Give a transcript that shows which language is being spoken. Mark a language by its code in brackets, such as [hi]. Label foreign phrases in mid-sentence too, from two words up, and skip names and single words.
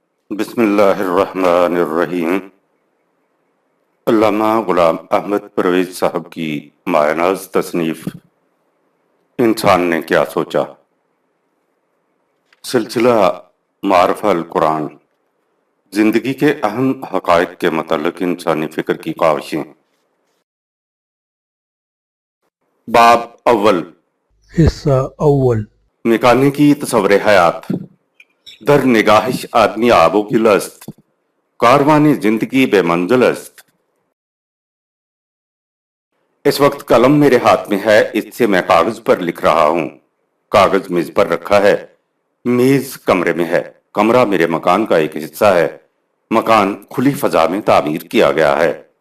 [ar] بسم اللہ الرحمن الرحیم۔ [ur] علامہ غلام احمد پرویز صاحب کی مایہ ناز تصنیف انسان نے کیا سوچا، سلسلہ معرفہ القرآن، زندگی کے اہم حقائق کے متعلق انسانی فکر کی کاوشیں۔ باب اول، حصہ اول۔ میکانیکی تصور حیات، [fa] در نگاہش آدمی آب و گل است، کاروانی زندگی بے منزل است۔ [ur] اس وقت قلم میرے ہاتھ میں ہے، اس سے میں کاغذ پر لکھ رہا ہوں۔ کاغذ میز پر رکھا ہے، میز کمرے میں ہے۔ کمرہ میرے مکان کا ایک حصہ ہے، مکان کھلی فضا میں تعمیر کیا گیا ہے۔